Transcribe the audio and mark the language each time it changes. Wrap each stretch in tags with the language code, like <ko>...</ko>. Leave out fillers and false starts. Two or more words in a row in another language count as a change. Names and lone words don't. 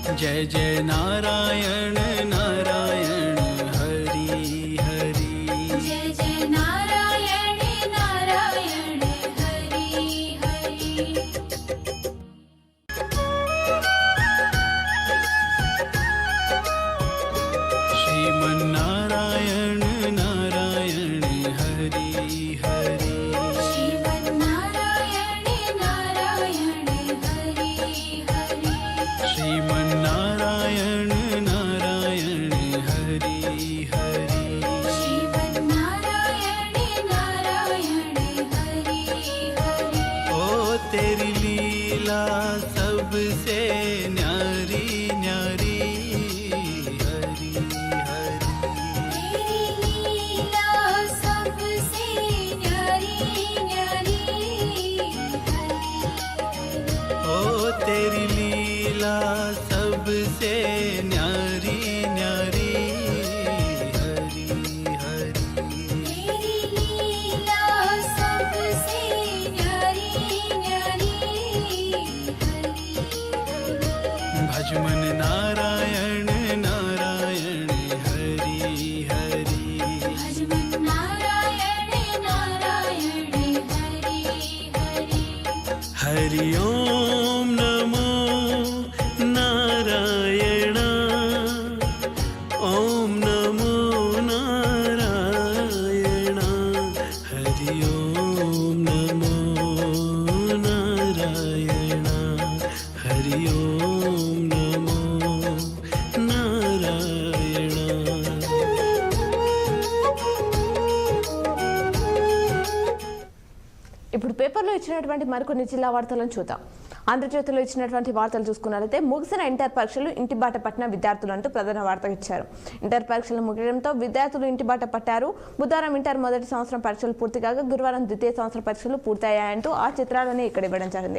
<hi>जय जय नारायण नारायण हरि हरि जय जय नारायण नारायण हरि हरि श्रीमन्नारायण नारायण हरि हरि श्रीमन्नारायण नारायण हरि हरि श्रीमन्नारायण नारायण हरि हरि श्रीमन्नारायण नारायण हरि हरि ओ तेरी लीला सबसे न्यारी न्यारी हरि हरि तेरी लीला सबसे न्यारी न्यारी ओ तेरी लीला सबसे न्यारी न्यारी हरि हरि तेरी लीला सबसे न्यारी न्यारी भजमन नारायण नारायण हरि हरि भजमन नारायण नारायण हरि हरि हरि ओम नमो नारायण ओम नमो नारायण हरि ओम नमो नारायण हरि ओम नमो नारायण</hi> <te>ఇప్పుడు పేపర్లో ఇచ్చినటువంటి మరికొన్ని జిల్లా వార్తలను చూద్దాం. ఆంధ్రజ్యోతిలో ఇచ్చినటువంటి వార్తలు చూసుకున్నట్లయితే ముగిసిన ఇంటర్ పరీక్షలు ఇంటిబాట పట్టిన విద్యార్థులు అంటూ ప్రధాన వార్త ఇచ్చారు. ఇంటర్ పరీక్షలు ముగియడంతో విద్యార్థులు ఇంటిబాట పట్టారు. బుధవారం ఇంటర్ మొదటి సంవత్సరం పరీక్షలు పూర్తి కాగా గురువారం ద్వితీయ సంవత్సరం పరీక్షలు పూర్తయ్యాయంటూ ఆ చిత్రాలని ఇక్కడ ఇవ్వడం జరిగింది.</te>